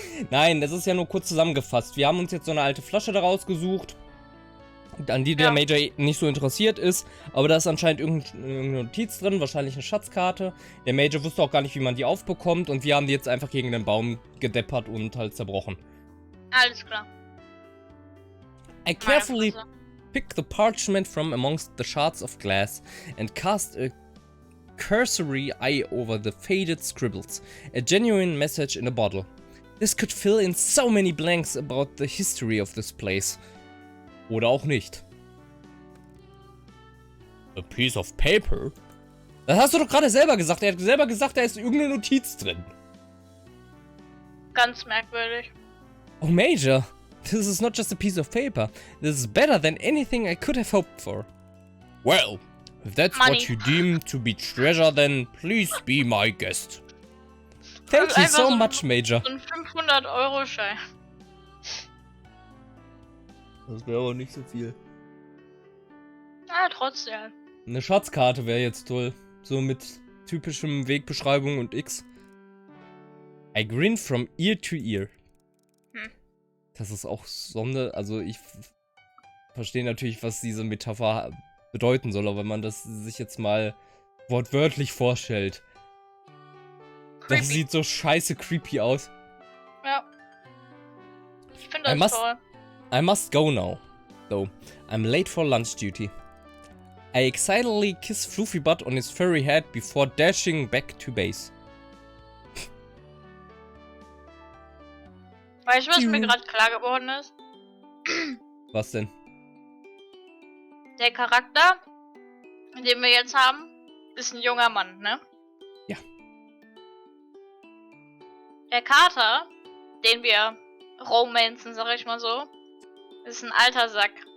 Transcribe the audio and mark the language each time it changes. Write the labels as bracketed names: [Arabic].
[German] Nein, das ist ja nur kurz zusammengefasst. Wir haben uns jetzt so eine alte Flasche daraus gesucht, an die der Major nicht so interessiert ist. Aber da ist anscheinend irgendeine Notiz drin, wahrscheinlich eine Schatzkarte. Der Major wusste auch gar nicht, wie man die aufbekommt. Und wir haben die jetzt einfach gegen den Baum gedeppert und halt zerbrochen. Alles klar. [English] I carefully pick the parchment from amongst the shards of glass and cast a cursory eye over the faded scribbles. A genuine message in a bottle. This could fill in so many blanks about the history of this place. [German] Oder auch nicht. [English] A piece of paper? [German] Das hast du doch gerade selber gesagt. Er hat selber gesagt, da ist irgendeine Notiz drin. Ganz merkwürdig. [English] Oh, Major. This is not just a piece of paper. This is better than anything I could have hoped for. Well, if that's Money. what you deem to be treasure, then please be my guest. Thank you [German] Einfach so ein- [English] much, Major. [German] So ein 500-Euro-Schein. Das wäre aber nicht so viel. Ah, trotzdem. Eine Schatzkarte wäre jetzt toll. So mit typischem Wegbeschreibung und X. [English] I grin from ear to ear. [German] Das ist auch also ich verstehe natürlich, was diese Metapher bedeuten soll, aber wenn man das sich jetzt mal wortwörtlich vorstellt. [English] Creepy. [German] Das sieht so scheiße creepy aus. Ja. Ich finde das toll. [English] I must go now, though. I'm late for lunch duty. I excitedly kiss Floofy Butt on his furry head before dashing back to base. [German] Weißt du, was mir gerade klar geworden ist? Was denn? Der Charakter, den wir jetzt haben, ist ein junger Mann, ne? Ja. Der Kater, den wir romanzen, sag ich mal so, ist ein alter Sack.